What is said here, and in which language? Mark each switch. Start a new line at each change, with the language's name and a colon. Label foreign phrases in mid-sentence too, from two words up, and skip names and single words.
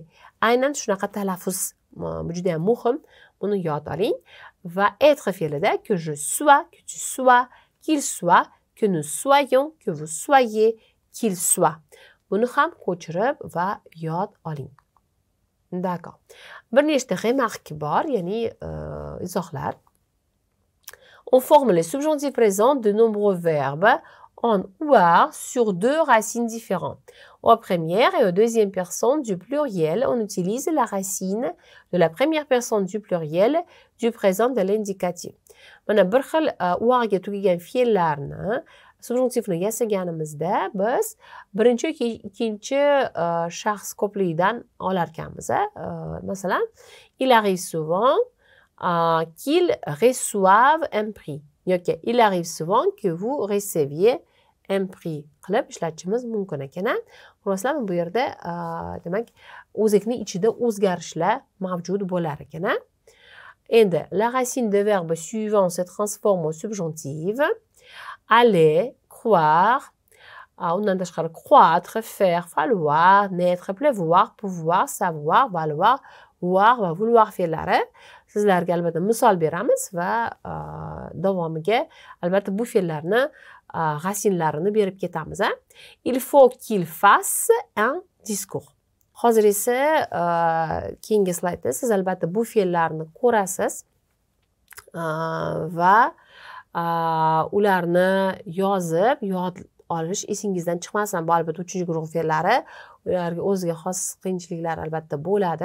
Uzbek: Aynan shunaqa talaffuz bu juda ham muhim. Buni yod oling. Va être fe'lida
French: que je sois, que tu sois, qu'il soit, que nous soyons, que vous soyez, qu'il soit.
Uzbek: Buni ham ko'chirib va yod oling.
French: D'accord.
Uzbek: Bir nechta remarque bor, ya'ni izohlar.
French: On forme les subjonctifs présents de nombreux verbes en OR sur deux racines différentes. Au première et au deuxième personne du pluriel, on utilise la racine de la première personne du pluriel du présent de l'indicatif.
Uzbek: Mana bir xil ORga tugagan fe'llarni subjonktivni yasaganimizda biz birinchi yoki ikkinchi shaxs ko'pligidan olar ekanmiz. Masalan,
French: il arrive souvent qu'ils reçoivent un prix. Yoki il arrive souvent que vous receviez un prix
Uzbek: qilib ishlatishimiz mumkin ekan. Xuloslar bu yerda demak o'zakni ichida o'zgarishlar mavjud bo'lar ekan. Endi
French: la racine de verbe suivant se transforme au subjonctif. Aller, croire,
Uzbek: undan tashqari
French: croître, faire, falloir, naître, pleuvoir, pouvoir, savoir, valoir, voir va vouloir fe'llari.
Uzbek: Sizlarga albatta misol beramiz va davomiga albatta bu fe'llarni rasinlarini berib ketamiz.
French: Il faut qu'il fasse un discours.
Uzbek: Hozir esa keyingi slaydda siz albatta bu fe'llarni ko'rasiz va ularni yozib olish esingizdan chiqmasin. Bu albatta 3-chi guruh fe'llari, ularga o'ziga xos qiyinchiliklar albatta bo'ladi.